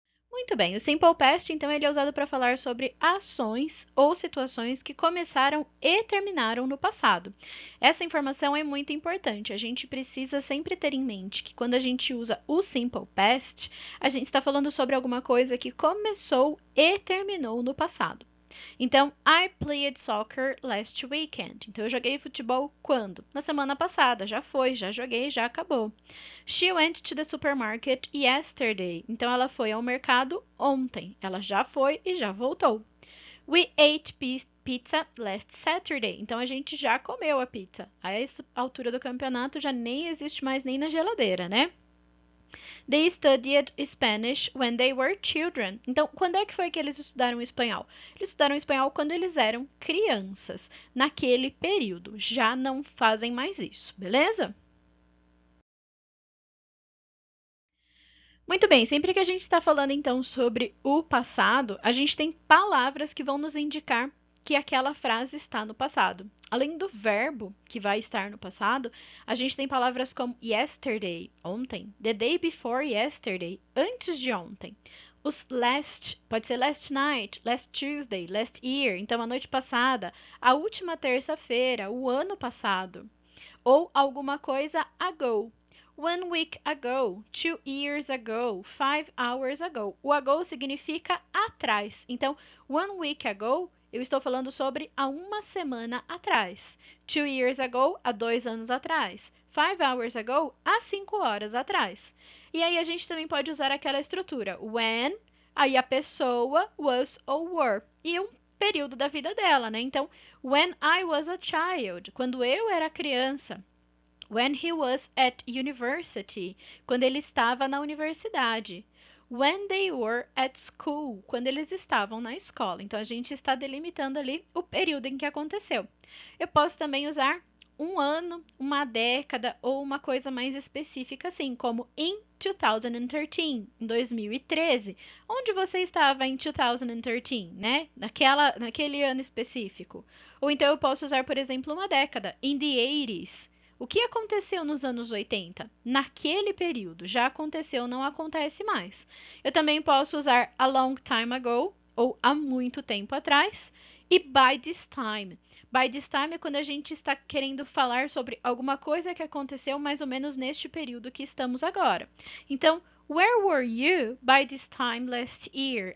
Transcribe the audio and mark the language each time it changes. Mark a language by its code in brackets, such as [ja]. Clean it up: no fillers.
[pt] Muito bem, o Simple Past, então, ele é usado para falar sobre ações ou situações que começaram e terminaram no passado. Essa informação é muito importante. A gente precisa sempre ter em mente que quando a gente usa o Simple Past, a gente está falando sobre alguma coisa que começou e terminou no passado. [en] Então, I played soccer last weekend. [pt] Então, eu joguei futebol quando? Na semana passada. Já foi, já joguei, já acabou. [en] She went to the supermarket yesterday. [pt] Então, ela foi ao mercado ontem. Ela já foi e já voltou. [en] We ate pizza last Saturday. [pt] Então, a gente já comeu a pizza. A essa altura do campeonato já nem existe mais nem na geladeira, né? [en] They studied Spanish when they were children. [pt] Então, quando é que foi que eles estudaram espanhol? Eles estudaram espanhol quando eles eram crianças, naquele período. Já não fazem mais isso, beleza? Muito bem, sempre que a gente está falando então sobre o passado, a gente tem palavras que vão nos indicar que aquela frase está no passado. Além do verbo que vai estar no passado, a gente tem palavras como yesterday, ontem, [en] the day before yesterday, [pt] antes de ontem. Os last, pode ser [en] last night, last Tuesday, last year, [pt] então a noite passada, a última terça-feira, o ano passado. Ou alguma coisa [en] ago. 1 week ago, 2 years ago, 5 hours ago. [pt] O ago significa atrás. Então, [en] 1 week ago, [pt] eu estou falando sobre há uma semana atrás. [en] 2 years ago, [pt] há 2 anos atrás. [en] 5 hours ago, [pt] há 5 horas atrás. E aí a gente também pode usar aquela estrutura. When, aí a pessoa, was ou were. E um período da vida dela, né? Então, [en] when I was a child, [pt] quando eu era criança. [en] When he was at university, [pt] quando ele estava na universidade. [en] When they were at school, [pt] quando eles estavam na escola. Então a gente está delimitando ali o período em que aconteceu. Eu posso também usar um ano, uma década ou uma coisa mais específica, assim como in 2013, em 2013. Onde você estava em 2013, né? Naquele ano específico. Ou então eu posso usar, por exemplo, uma década, [en] in the 80s. [pt] O que aconteceu nos anos 80? Naquele período. Já aconteceu, não acontece mais. Eu também posso usar [en] a long time ago, [pt] ou há muito tempo atrás, e [en] by this time. By this time [pt] é quando a gente está querendo falar sobre alguma coisa que aconteceu mais ou menos neste período que estamos agora. [en] Então, where were you by this time last year?